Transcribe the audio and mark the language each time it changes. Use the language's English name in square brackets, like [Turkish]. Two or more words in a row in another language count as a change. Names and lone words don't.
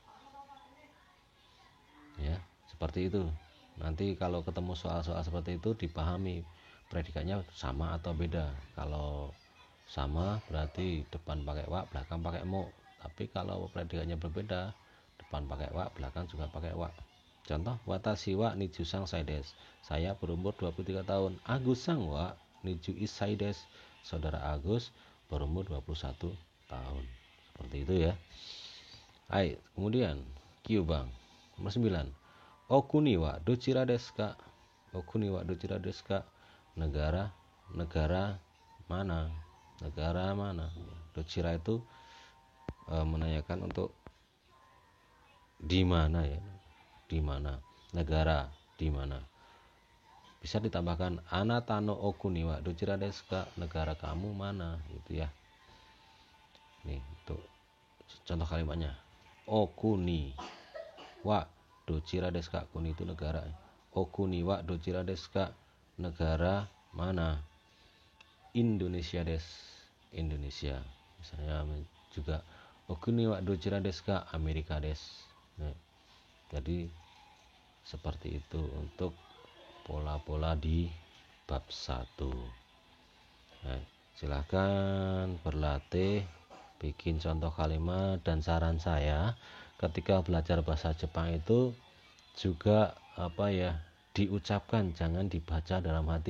[Indonesian] Ya, seperti itu. Nanti kalau ketemu soal-soal seperti itu dipahami predikatnya sama atau beda. Kalau sama berarti depan pakai wa, belakang pakai mu. Tapi kalau predikatnya berbeda, depan pakai wa, belakang juga pakai wa. Contoh, [Japanese] 私は二十三歳です. [Indonesian] Saya berumur 23 tahun. [Japanese] アグスさんは二十一歳です. [Indonesian] Saudara Agus berumur 21 tahun. Seperti itu ya. Hai, kemudian Kyubang nomor 9. [Japanese] お国はどちらですか? お国はどちらですか? [Indonesian] Negara mana? Negara mana? Dochira itu menanyakan untuk di mana ya? Di mana? Negara di mana? Bisa ditambahkan [Japanese] あなたのお国はどちらですか? [Indonesian] Negara kamu mana? Gitu ya. Nih, itu contoh kalimatnya. [Japanese] お国はどちらですか? [Indonesian] Kuni itu negara. [Japanese] お国はどちらですか? [Indonesian] Negara mana? [Japanese] インドネシアです。インドネシア. [Indonesian] Misalnya juga [Japanese] お国はどちらですか? アメリカです. [Indonesian] Nah, jadi seperti itu untuk pola-pola di bab 1. Nah, silahkan berlatih bikin contoh kalimat, dan saran saya ketika belajar bahasa Jepang itu juga diucapkan, jangan dibaca dalam hati.